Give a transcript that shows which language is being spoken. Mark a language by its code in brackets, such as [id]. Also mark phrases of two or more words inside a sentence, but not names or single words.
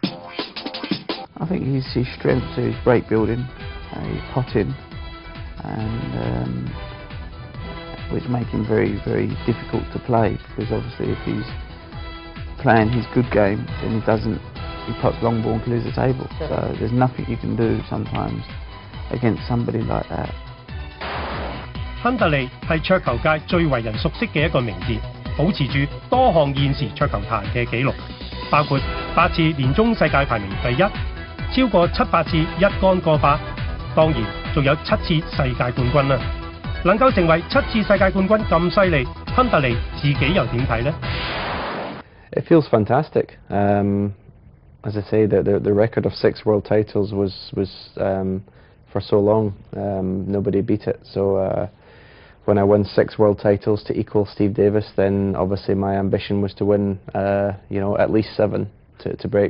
[en] I think his strengths are his break building, his potting, and which make him very difficult to play, because obviously if he's playing his good game, then he pots long ball and clears the table. So there's nothing you can do sometimes against somebody like that. [yue] 亨特利係桌球界最為人熟悉嘅一個名字，保持住多項現時桌球壇嘅紀錄，包括8次年終世界排名第1，超過700次一桿過百，當然仲有7次世界冠軍啦。能夠成為7次世界冠軍咁犀利，亨特利自己又點睇呢？ [en] It feels fantastic. As I say, the record of 6 world titles was for so long, nobody beat it. So when I won 6 world titles to equal Steve Davis, then obviously my ambition was to win, at least 7 to break.